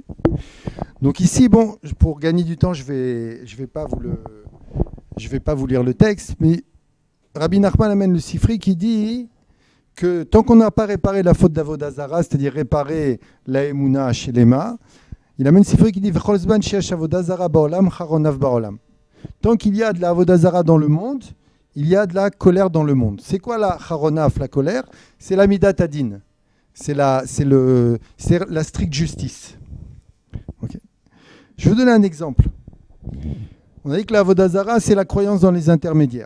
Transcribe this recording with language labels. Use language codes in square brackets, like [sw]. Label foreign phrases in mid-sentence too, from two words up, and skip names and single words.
[fr] Donc ici, bon, pour gagner du temps, je vais pas vous lire le texte, mais Rabbi Nachman amène le Sifri qui dit que tant qu'on n'a pas réparé la faute d' [he] עבודה זרה, [fr] c'est-à-dire réparer la Emouna chez Lema, il amène le Sifri qui dit [he] וכל זמן שיש עבודה זרה בעולם חרון אף בעולם. [fr] Tant qu'il y a de la [he] עבודה זרה [fr] dans le monde, il y a de la colère dans le monde. C'est quoi la charonav, la colère? C'est la [he] מידת הדין. [fr] c'est la stricte justice. Okay. Je vais vous donner un exemple. On a dit que la [he] עבודה זרה, [fr] c'est la croyance dans les intermédiaires.